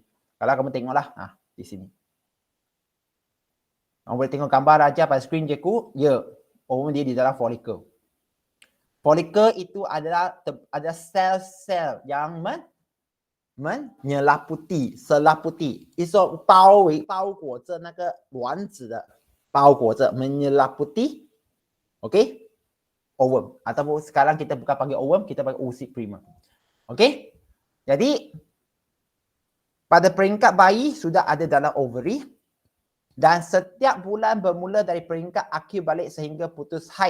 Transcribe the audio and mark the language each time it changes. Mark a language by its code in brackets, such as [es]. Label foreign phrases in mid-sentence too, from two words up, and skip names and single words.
[ms] Kalau kamu tengoklah di sini. Kamu boleh tengok gambar aja pada skrin cikgu. Ya, ovum dia di dalam folikel. Folikel itu adalah ada sel-sel yang selaputi. [zh] Iso 包裹着那个卵子的，包裹着 [ms] menyelaputi, okey, ovum. Ataupun sekarang kita bukan panggil ovum, kita panggil usia prima. Okey? Jadi pada peringkat bayi sudah ada dalam ovary dan setiap bulan bermula dari peringkat akil balik sehingga putus haid.